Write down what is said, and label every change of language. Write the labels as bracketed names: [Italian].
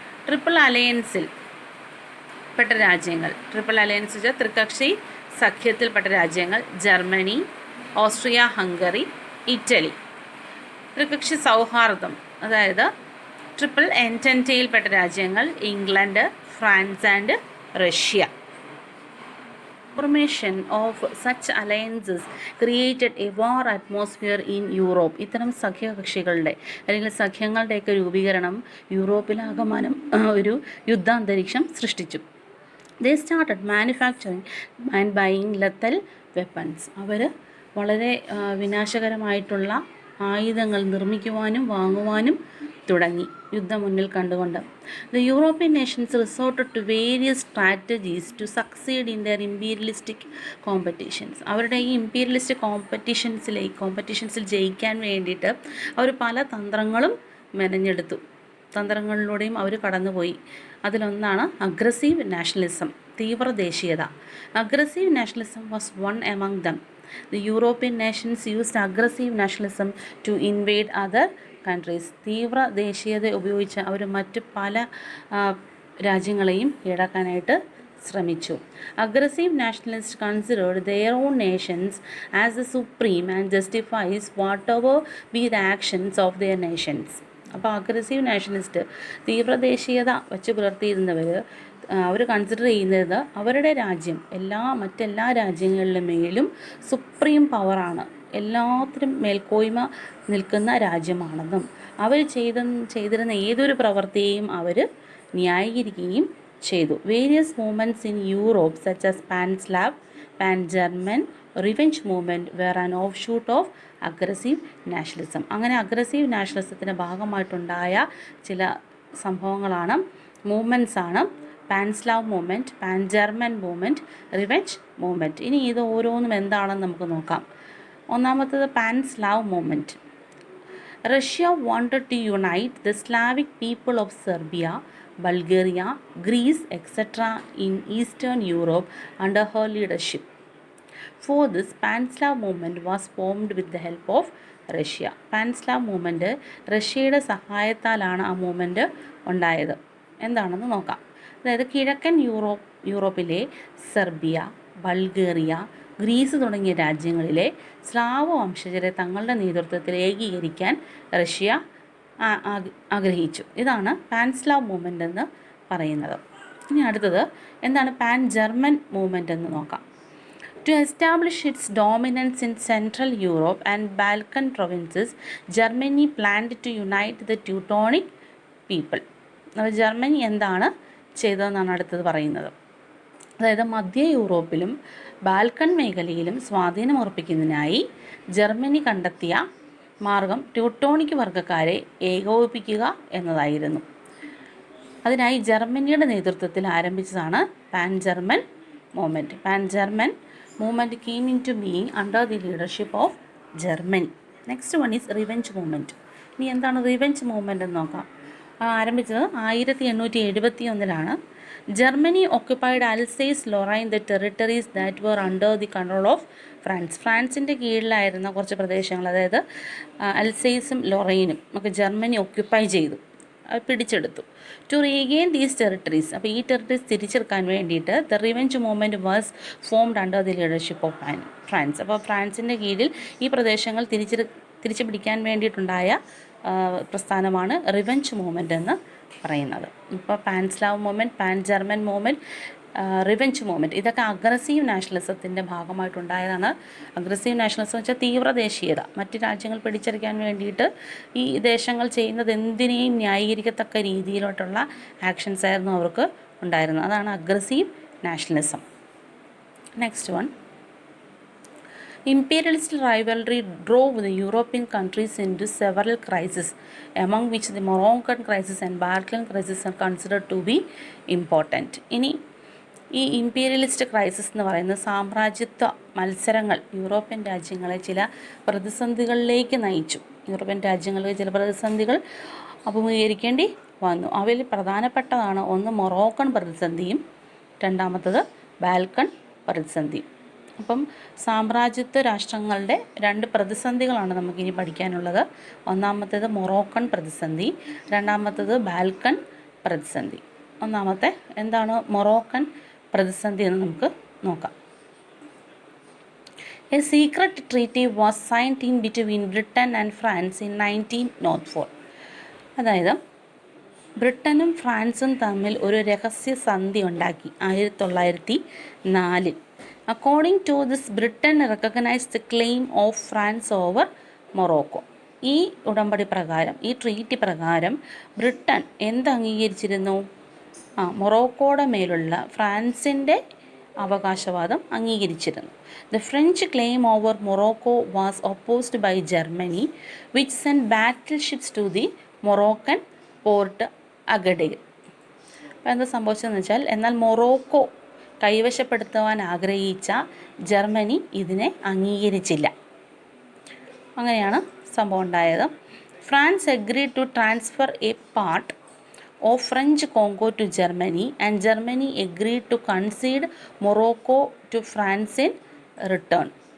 [Malayalam] Triple അലയൻസിൽ പെട്ട രാജ്യങ്ങൾ, triple alliance വെച്ചാൽ ത്രികക്ഷി സഖ്യത്തിൽപ്പെട്ട രാജ്യങ്ങൾ ജർമ്മനി, ഓസ്ട്രിയ ഹംഗറി, ഇറ്റലി. ത്രികക്ഷി സൗഹാർദ്ദം അതായത് ട്രിപ്പിൾ എൻറ്റൻറ്റയിൽപ്പെട്ട രാജ്യങ്ങൾ England, France and Russia. [English] Formation of such alliances created a war atmosphere in Europe. [Malayalam] ഇത്തരം സഖ്യകക്ഷികളുടെ അല്ലെങ്കിൽ സഖ്യങ്ങളുടെയൊക്കെ രൂപീകരണം യൂറോപ്പിലാകമാനം ഒരു യുദ്ധാന്തരീക്ഷം സൃഷ്ടിച്ചു. [English] They started manufacturing and buying lethal weapons. [Malayalam] അവർ വളരെ വിനാശകരമായിട്ടുള്ള ആയുധങ്ങൾ നിർമ്മിക്കുവാനും വാങ്ങുവാനും തുടങ്ങി യുദ്ധം മുന്നിൽ കണ്ടുകൊണ്ട്. [English] The European nations resorted to various strategies to succeed in their imperialistic competitions. [Malayalam] അവരുടെ ഈ ഇമ്പീരിയലിസ്റ്റ് കോമ്പറ്റീഷൻസിൽ ജയിക്കാൻ വേണ്ടിയിട്ട് അവർ പല തന്ത്രങ്ങളും മെനഞ്ഞെടുത്തു. തന്ത്രങ്ങളിലൂടെയും അവർ കടന്നുപോയി. അതിലൊന്നാണ് അഗ്രസീവ് നാഷണലിസം, തീവ്ര ദേശീയത. [English] Aggressive nationalism was one among them. The European nations used aggressive nationalism to invade other countries. [Malayalam] തീവ്ര ദേശീയത ഉപയോഗിച്ച് അവർ മറ്റ് പല രാജ്യങ്ങളെയും കീഴടക്കാനായിട്ട് ശ്രമിച്ചു. [English] Aggressive nationalist considered their own nations as the supreme and justifies whatever be the actions of their nations. [Malayalam] അപ്പോൾ aggressive nationalist തീവ്ര ദേശീയത വെച്ച് പുലർത്തിയിരുന്നവർ അവർ കൺസിഡർ ചെയ്യുന്നത് അവരുടെ രാജ്യം മറ്റെല്ലാ രാജ്യങ്ങളിലും മേലും സുപ്രീം പവറാണ്, എല്ലാത്തിനും മേൽക്കോയ്മ നിൽക്കുന്ന രാജ്യമാണെന്നും അവർ ചെയ്തിരുന്ന ഏതൊരു പ്രവൃത്തിയെയും അവർ ന്യായീകരിക്കുകയും ചെയ്തു. [English] Various movements in Europe such as Pan-Slav, Pan-German, revenge movement were an offshoot of aggressive nationalism. [Malayalam] അങ്ങനെ അഗ്രസീവ് നാഷണലിസത്തിൻ്റെ ഭാഗമായിട്ടുണ്ടായ ചില സംഭവങ്ങളാണ്, മൂവ്മെൻറ്റ്സാണ് pan-Slav movement, pan-German movement, revenge movement. ഇനി ഇത് ഓരോന്നും എന്താണെന്ന് നമുക്ക് നോക്കാം. ഒന്നാമത്തത് pan-Slav movement. [English] Russia wanted to unite the Slavic people of Serbia, Bulgaria, Greece, etc. in Eastern Europe under her leadership. For this, Pan-Slav movement was formed with the help of Russia. [Malayalam] Pan-Slav movement റഷ്യയുടെ സഹായത്താലാണ് ആ movement ഉണ്ടായത്. എന്താണെന്ന് നോക്കാം. അതായത് കിഴക്കൻ യൂറോപ്പിലെ Serbia, Bulgaria, Greece തുടങ്ങിയ രാജ്യങ്ങളിലെ സ്ലാവ് വംശജരെ തങ്ങളുടെ നേതൃത്വത്തിൽ ഏകീകരിക്കാൻ റഷ്യ ആഗ്രഹിച്ചു. ഇതാണ് പാൻ-സ്ലാവ് മൂവ്മെൻ്റ് എന്ന് പറയുന്നത്. ഇനി അടുത്തത് എന്താണ് പാൻ-ജർമ്മൻ മൂവ്മെൻ്റ് എന്ന് നോക്കാം. [English] To establish its dominance in Central Europe and Balkan provinces, Germany planned to unite the Teutonic people. [Malayalam] Germany എന്താണ് ചെയ്തതെന്നാണ് അടുത്തത് പറയുന്നത്. അതായത് മധ്യ യൂറോപ്പിലും ബാൽക്കൺ മേഖലയിലും സ്വാധീനമുറപ്പിക്കുന്നതിനായി ജർമ്മനി കണ്ടെത്തിയ മാർഗം ട്യൂട്ടോണിക് വർഗ്ഗക്കാരെ ഏകോപിപ്പിക്കുക എന്നതായിരുന്നു. അതിനായി ജർമ്മനിയുടെ നേതൃത്വത്തിൽ ആരംഭിച്ചതാണ് pan German movement. Pan German [English] movement came into being under the leadership of Germany. Next one is revenge movement. [Malayalam] ഇനി എന്താണ് റിവെഞ്ച് മൂവ്മെൻ്റ് എന്ന് നോക്കാം. ആരംഭിച്ചത് 1871 Germany [English] occupied Alsace Lorraine the territories that were under the control of [Malayalam] ഫ്രാൻസിൻ്റെ കീഴിലായിരുന്ന കുറച്ച് പ്രദേശങ്ങൾ, അതായത് അൽസേസും ലൊറൈനും ഒക്കെ Germany occupy ചെയ്തു, പിടിച്ചെടുത്തു. [English] to regain these territories, [Malayalam] അപ്പോൾ ഈ ടെറിട്ടറീസ് തിരിച്ചെടുക്കാൻ വേണ്ടിയിട്ട് [English] The revenge movement was formed under the leadership of France. [Malayalam] അപ്പോൾ ഫ്രാൻസിൻ്റെ കീഴിൽ ഈ പ്രദേശങ്ങൾ തിരിച്ചു പിടിക്കാൻ വേണ്ടിയിട്ടുണ്ടായ പ്രസ്ഥാനമാണ് റിവെഞ്ച് മൂവ്മെൻ്റ് എന്ന് പറയുന്നത്. ഇപ്പോൾ Pan-Slav movement, pan German movement, revenge movement, ഇതൊക്കെ അഗ്രസീവ് നാഷണലിസത്തിൻ്റെ ഭാഗമായിട്ടുണ്ടായതാണ്. അഗ്രസീവ് നാഷണലിസം എന്ന് വെച്ചാൽ തീവ്രദേശീയത, മറ്റ് രാജ്യങ്ങൾ പിടിച്ചെടുക്കാൻ വേണ്ടിയിട്ട് ഈ ദേശങ്ങൾ ചെയ്യുന്നത് എന്തിനേയും ന്യായീകരിക്കത്തക്ക രീതിയിലോട്ടുള്ള ആക്ഷൻസ് ആയിരുന്നു അവർക്ക് ഉണ്ടായിരുന്നത്. അതാണ് aggressive nationalism. [English] Next one, imperialist rivalry drove the European countries into several crises, among which the Moroccan crisis and Balkan crisis are considered to be important. [Malayalam] ഇനി ഈ ഇമ്പീരിയലിസ്റ്റ് ക്രൈസിസ് എന്ന് പറയുന്നത് സാമ്രാജ്യത്വ മത്സരങ്ങൾ യൂറോപ്യൻ രാജ്യങ്ങളെ ചില പ്രതിസന്ധികളിലേക്ക് നയിച്ചു. യൂറോപ്യൻ രാജ്യങ്ങൾക്ക് ചില പ്രതിസന്ധികൾ അഭിമുഖീകരിക്കേണ്ടി വന്നു. അവയിൽ പ്രധാനപ്പെട്ടതാണ് ഒന്ന് മൊറോക്കൺ പ്രതിസന്ധിയും രണ്ടാമത്തത് ബാൽക്കൺ പ്രതിസന്ധിയും. അപ്പം സാമ്രാജ്യത്വ രാഷ്ട്രങ്ങളുടെ രണ്ട് പ്രതിസന്ധികളാണ് നമുക്കിനി പഠിക്കാനുള്ളത്. ഒന്നാമത്തേത് മൊറോക്കൺ പ്രതിസന്ധി, രണ്ടാമത്തേത് ബാൽക്കൺ പ്രതിസന്ധി. ഒന്നാമത്തെ എന്താണ് മൊറോക്കൺ പ്രതിസന്ധി എന്ന് നമുക്ക് നോക്കാം. [English] A secret treaty was signed in between Britain and France in 1904. [Malayalam] അതായത് ബ്രിട്ടനും ഫ്രാൻസും തമ്മിൽ ഒരു രഹസ്യ സന്ധി ഉണ്ടാക്കി 1904. [English] According to this, Britain recognized the claim of France over Morocco. [Malayalam] ഈ ഉടമ്പടി പ്രകാരം, ഈ ട്രീറ്റി പ്രകാരം ബ്രിട്ടൻ എന്ത് അംഗീകരിച്ചിരുന്നു? മൊറോക്കോയുടെ മേലുള്ള ഫ്രാൻസിൻ്റെ അവകാശവാദം അംഗീകരിച്ചിരുന്നു. [English] The French claim over Morocco was opposed by Germany, which sent battleships to the Moroccan port Agadir. [Malayalam] അപ്പോൾ എന്താ സംഭവിച്ചതെന്ന് വെച്ചാൽ, എന്നാൽ മൊറോക്കോ കൈവശപ്പെടുത്തുവാൻ ആഗ്രഹിച്ച ജർമ്മനി ഇതിനെ അംഗീകരിച്ചില്ല. അങ്ങനെയാണ് സംഭവം ഉണ്ടായത്. [English] France agreed to transfer a part of French Congo to Germany and Germany agreed to concede Morocco to France in return.